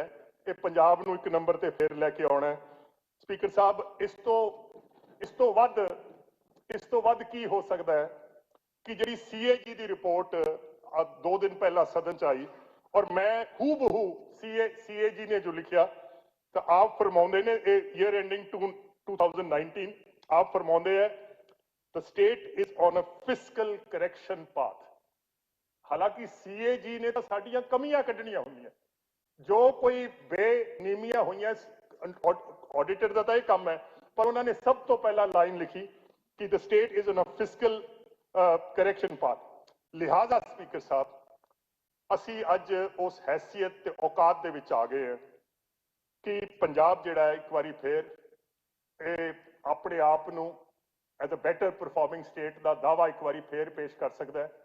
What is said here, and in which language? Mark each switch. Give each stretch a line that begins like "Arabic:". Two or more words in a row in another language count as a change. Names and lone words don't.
Punjabi: ਇਹ ਪੰਜਾਬ ਨੂੰ 1 ਨੰਬਰ ਤੇ ਫਿਰ ਲੈ ਕੇ ਆਉਣਾ ਹੈ। ਸਪੀਕਰ ਸਾਹਿਬ, ਇਸ ਤੋਂ ਵੱਧ ਕੀ ਹੋ ਸਕਦਾ ਹੈ ਕਿ ਜਿਹੜੀ CAG ਦੀ ਰਿਪੋਰਟ 2 ਦਿਨ ਪਹਿਲਾਂ ਸਦਨ ਚ ਆਈ ਔਰ ਮੈਂ ਹੂਬਹੂ CAG ਨੇ ਜੋ ਲਿਖਿਆ ਤਾਂ ਆਪ ਫਰਮਾਉਂਦੇ ਨੇ, ਇਹ
English: year ending
Punjabi: 2019 ਆਪ ਫਰਮਾਉਂਦੇ ਹੈ
English: the state is on a fiscal correction path।
Punjabi: ਹਾਲਾਂਕਿ CAG ਨੇ ਤਾਂ ਸਾਡੀਆਂ ਕਮੀਆਂ ਕੱਢਣੀਆਂ ਹੁੰਦੀਆਂ, ਜੋ ਕੋਈ ਬੇਨੀਮੀਆਂ ਹੋਈਆਂ ਆਡੀਟਰ ਦਾ ਤਾਂ ਇਹ ਕੰਮ ਹੈ, ਪਰ ਉਹਨਾਂ ਨੇ ਸਭ ਤੋਂ ਪਹਿਲਾਂ ਲਾਈਨ ਲਿਖੀ ਕਿ
English: the state is on a fiscal correction path।
Punjabi: ਲਿਹਾਜ਼ਾ ਸਪੀਕਰ ਸਾਹਿਬ, ਅਸੀਂ ਅੱਜ ਉਸ ਹੈਸੀਅਤ ਤੇ ਔਕਾਤ ਦੇ ਵਿੱਚ ਆ ਗਏ ਹਾਂ ਕਿ ਪੰਜਾਬ ਜਿਹੜਾ ਹੈ ਇੱਕ ਵਾਰੀ ਫੇਰ ਇਹ ਆਪਣੇ ਆਪ ਨੂੰ
English: as a better performing state
Punjabi: ਦਾ ਦਾਅਵਾ ਇੱਕ ਵਾਰੀ ਫੇਰ ਪੇਸ਼ ਕਰ ਸਕਦਾ ਹੈ।